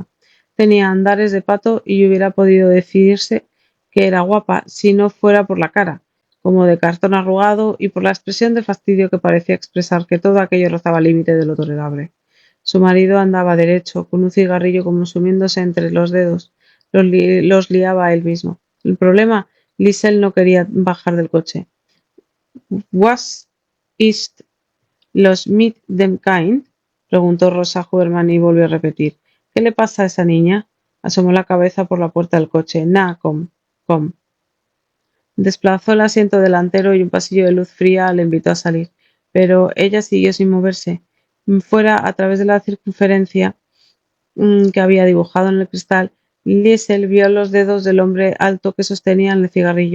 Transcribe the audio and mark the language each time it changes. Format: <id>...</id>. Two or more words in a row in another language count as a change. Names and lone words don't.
<es>Tenía andares de pato y hubiera podido decidirse que era guapa si no fuera por la cara, como de cartón arrugado, y por la expresión de fastidio que parecía expresar que todo aquello rozaba el límite de lo tolerable. Su marido andaba derecho, con un cigarrillo consumiéndose entre los dedos. Los liaba él mismo. El problema, Liesel no quería bajar del coche.</es> <de>¿Was ist los mit dem Kind?</de> <es>Preguntó Rosa Huberman y volvió a repetir. ¿Qué le pasa a esa niña? Asomó la cabeza por la puerta del coche.</es> <de>Na, com.</de> <es>Desplazó el asiento delantero y un pasillo de luz fría le invitó a salir, pero ella siguió sin moverse. Fuera, a través de la circunferencia que había dibujado en el cristal, Liesel vio los dedos del hombre alto que sostenía el cigarrillo.</es>